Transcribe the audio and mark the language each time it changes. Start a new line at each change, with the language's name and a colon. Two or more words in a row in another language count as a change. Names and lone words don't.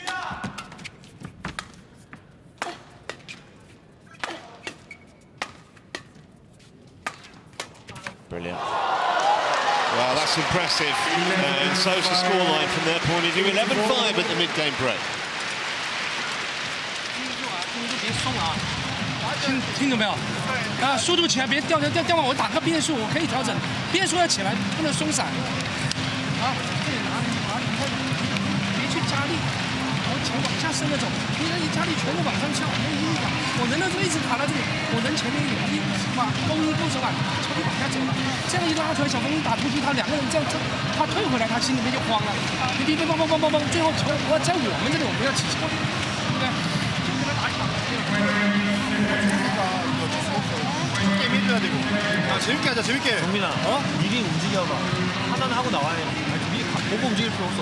English: Brilliant. Well, that's impressive. And so's the scoreline from their point of view. 11-5 at the mid-game break.
Chinese: 听懂没有？啊，速度起来，别掉完。我打个边速，我可以调整，边速要起来，不能松散。好，这里拿，别去加力，然后前往下伸那种，你那一加力全部往上翘，没意义的。我人呢就一直卡到这里，我人前面有勾手腕，朝你往下走。了。这样一拉出来，小冯一打出去，他两个人这样他退回来，他心里面就慌了。你砰砰砰砰砰砰，最后球在我们这里，我们要起球，对不对？就跟他打一场。
Korean: 게임 해줘야 되고. 야, 재밌게 하자, 재밌게. 정민아, 미리 움직여봐. 하나는 하고 나와야 돼. 미리 보고 움직일 필요 없어.